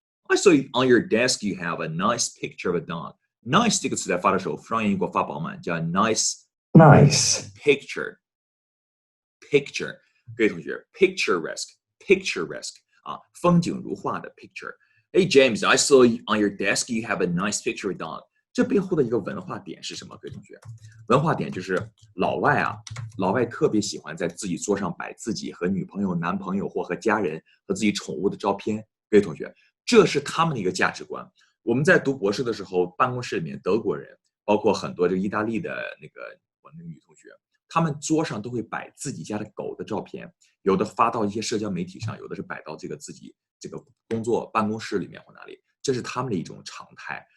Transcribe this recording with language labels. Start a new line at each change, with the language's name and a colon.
English: I saw on your desk you have a nice picture of a dog.
Chinese: Nice 这个词在发的时候，复让音给我发饱满，叫 nice picture. 各位同学 picturesque 啊，风景如画的 picture。
English: Hey James, I saw on your desk you have a nice picture of dog。这背后的一个文化点是什么？各位同学，文化点就是老外特别喜欢在自己桌上摆自己和女朋友、男朋友或和家人和自己宠物的照片。各位同学，这是他们的一个价值观。我们在读博士的时候，办公室里面德国人，包括很多这个意大利的我那个女同学，他们桌上都会摆自己家的狗的照片，有的发到一些社交媒体上，有的是摆到自己这个工作办公室里面或哪里，这是他们的一种常态。